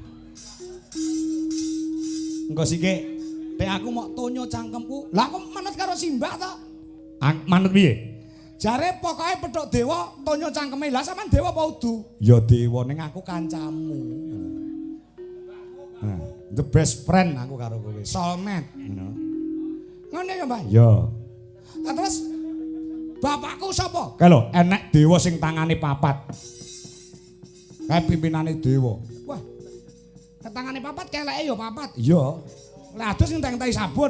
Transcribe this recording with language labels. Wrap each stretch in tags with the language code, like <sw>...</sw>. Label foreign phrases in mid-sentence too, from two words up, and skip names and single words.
<jv>Engko sike, nek aku mau tonyo cangkemku, Lah aku manut karo Simbah to. manut piye? Jare pokoke petuk dewa, tonyo cangkeme. Lah sampean dewa apa udu? Ya dewa ning aku kancamu. Nah,</jv> <en>the best friend</en> <jv>aku karo kowe, soulmate, ngono. Ngono ya, Mbah. Ya. Lah terus bapakku sapa? Kae lho, enek dewa sing tangane papat. Kae pimpinane dewa. Wah. Tangane papat keleke ya papat. Iya. Lah adus ngenteng-entengi sabun.</jv>